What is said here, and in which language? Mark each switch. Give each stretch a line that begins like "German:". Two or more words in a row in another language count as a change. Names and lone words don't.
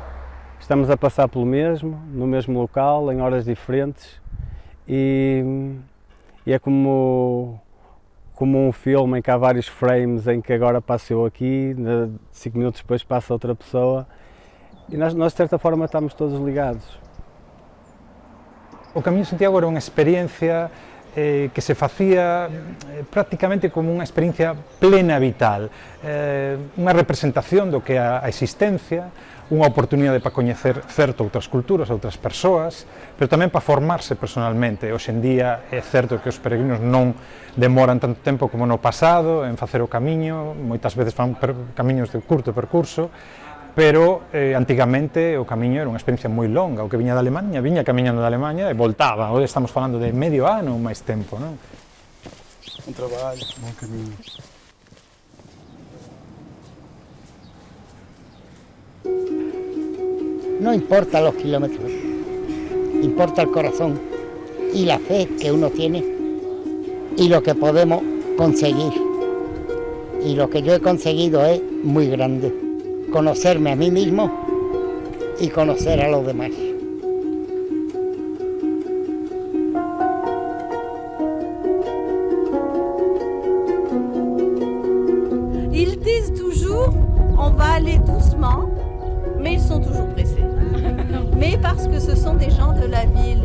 Portuguese: Estamos a passar pelo mesmo, no mesmo local, em horas diferentes e é como um filme em que há vários frames em que agora passo eu aqui, 5 minutos depois passa outra pessoa e nós de certa forma estamos todos ligados.
Galician: O Camiño de Santiago era unha experiencia que se facía prácticamente como unha experiencia plena vital, unha representación do que é a existencia, unha oportunidade para coñecer certo outras culturas, outras persoas, pero tamén para formarse personalmente. Hoxe en día é certo que os peregrinos non demoran tanto tempo como no pasado en facer o camiño, moitas veces fan camiños de curto percurso, pero antigamente o camiño era unha experiencia moi longa. O que viña da Alemanha, viña camiñando da Alemanha e voltaba. Hoxe estamos falando de medio ano ou máis tempo, non?
Portuguese: Bom trabalho, bom caminho.
Spanish: No importa los kilómetros, importa el corazón y la fe que uno tiene y lo que podemos conseguir. Y lo que yo he conseguido es muy grande. Conocerme a mí mismo y conocer a los demás.
French: Ils disent toujours, on va aller doucement, mais ils sont toujours pressés. Mais parce que ce sont des gens de la ville.